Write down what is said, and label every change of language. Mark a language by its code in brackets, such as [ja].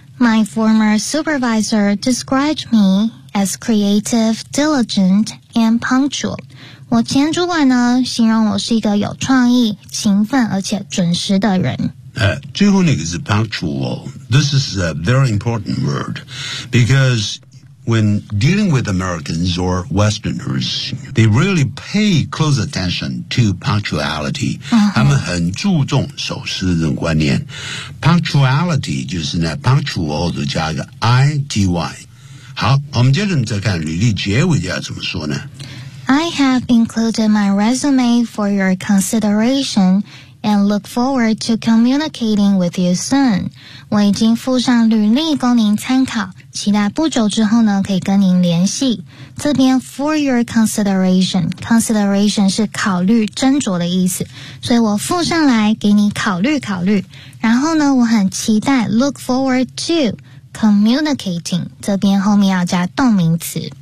[en] My former supervisor described me as creative, diligent, and punctual. [zh] 我前主管呢，形容我是一个有创意、勤奋而且准时的人。最后那个是 punctual. [en] This is a very important word because when dealing with Americans or Westerners, they really pay close attention to punctuality. [zh] 他们很注重守时的观念。 Punctuality 就是呢 ,punctual 都加个 ity。好我们接着再看履历结尾要怎么说呢 [en] ?I have included my resume for your consideration and look forward to communicating with you soon. [zh] 我已经附上履历供您参考。期待不久之后呢可以跟您联系这边 for your consideration consideration 是考虑斟酌的意思所以我附上来给你考虑考虑然后呢我很期待 [en] look forward to communicating [zh] 这边后面要加动名词